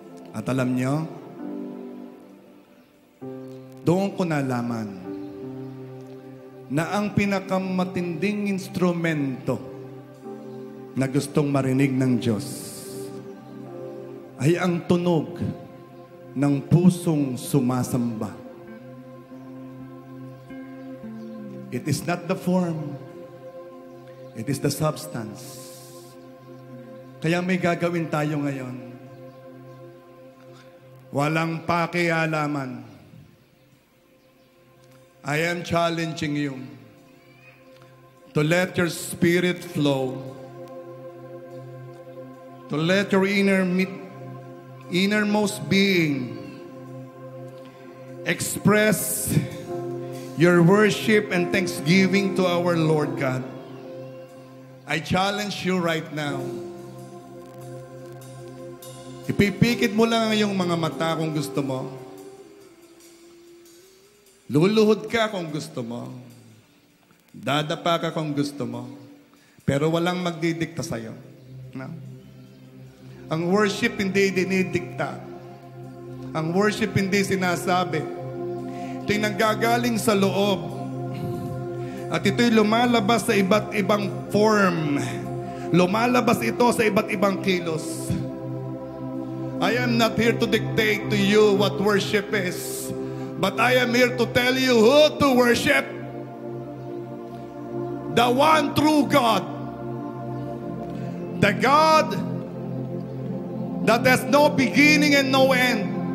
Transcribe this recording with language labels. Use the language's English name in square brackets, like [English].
[Filipino] At alam nyo, doon ko nalaman na ang pinakamatinding instrumento na gustong marinig ng Diyos ay ang tunog ng pusong sumasamba. [English] It is not the form, it is the substance. [Filipino] Kaya may gagawin tayo ngayon. Walang pakialaman. [English] I am challenging you to let your spirit flow, to let your innermost being express your worship and thanksgiving to our Lord God. I challenge you right now. [Filipino] Ipipikit mo lang ang iyong mga mata kung gusto mo. Luluhod ka kung gusto mo. Dadapa ka kung gusto mo. Pero walang magdidikta sa'yo. No? Ang worship hindi dinidikta. Ang worship hindi sinasabi. Ito'y nanggagaling sa loob. At ito'y lumalabas sa iba't ibang form. Lumalabas ito sa iba't ibang kilos. [English] I am not here to dictate to you what worship is, but I am here to tell you who to worship. The one true God. The God that has no beginning and no end.